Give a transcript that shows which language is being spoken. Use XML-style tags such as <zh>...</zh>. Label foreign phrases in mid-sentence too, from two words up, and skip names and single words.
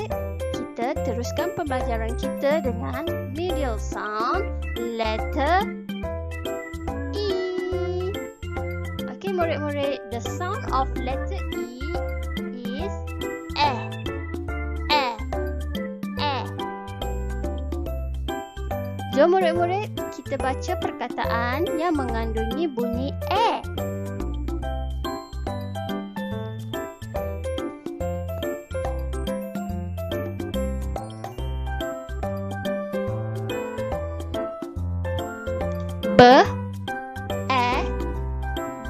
<ms>kita teruskan pembelajaran kita dengan</ms> <en>medial sound letter E.</en> <ms>Okey murid-murid,</ms> <en>the sound of letter E is E. E. E.</en> <ms>Jom murid-murid, kita baca perkataan yang mengandungi bunyi E.</ms> <en>B, E, D.</en>